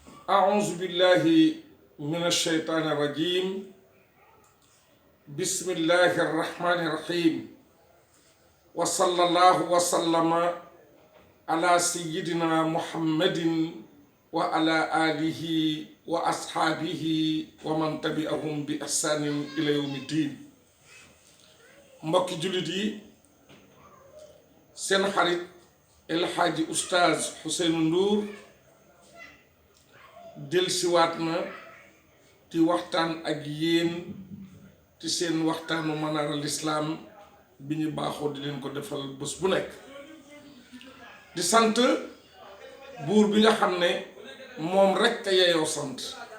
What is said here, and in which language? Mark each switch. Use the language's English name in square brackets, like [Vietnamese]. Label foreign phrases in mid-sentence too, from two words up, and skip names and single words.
[Arabic] أعوذ بالله من الشيطان الرجيم بسم الله الرحمن الرحيم وصلى الله وسلم على سيدنا محمد وعلى آله وأصحابه ومن تبعهم بإحسان إلى يوم الدين. [Wolof] mbokki jullit yi seen xarit El Hadji Oustaz Ousseynou Ndour dellusiwaat na ci waxtaan ak yéen ci seen waxtaanu Manaar al Islam bi ñu baaxoo di leen ko defal bés bu nekk di sant buur bi nga xam ne moom rekk a yeyoo sant